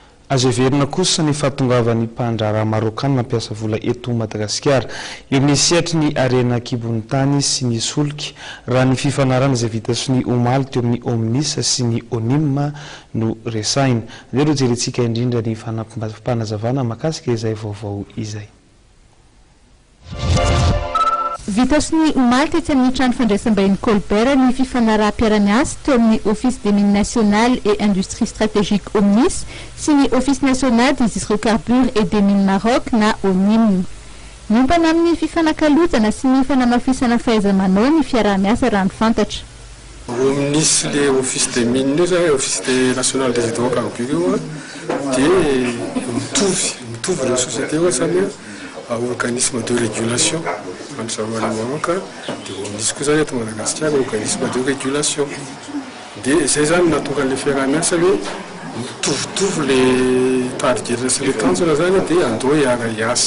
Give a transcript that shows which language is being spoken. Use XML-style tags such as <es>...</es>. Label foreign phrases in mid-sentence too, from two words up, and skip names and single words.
<mg>azo everina kosa ny fahatongavany mpandrara marokana nampiasa vola eto Madagasikara eo amin'ny siatry ny arena kibon'ny tany sy ny solika raha ny fifanarana izay vita sy ny omaly teo amin'ny Omnis sy ny Onima no resaina. Andeo jerentsika indrindra ny fanazavana makasika izay vaovao izay. Vita sy ny omaly tetsy amin'ny trano fandraisam-bahiny Colbert ny fifanaraha-piara-miasa teo amin'ny Office des mines nationales et industries stratégiques Omnis sy ny Office national des hydrocarbures et des mines Maroc na ONIM. Mombana amin'ny fifanakalozana sy ny fanamafisana fahaiza-manao ny fiara-miasa raha ny fantatra. Omnis le Office des mines io Office national des hydrocarbures io dia mitovy ireo société io zany</mg> <fr>organisme de régulation</fr> <mg>andrasana Maroc dia Omnis koa zany eto Madagasikara</mg> <fr>organisme de régulation</fr> <mg>dia zay zany natonga le fiara-miasa hoe mitovitovy le tarigerina sy le tanjona zany dia andao hiara hiasa.</mg>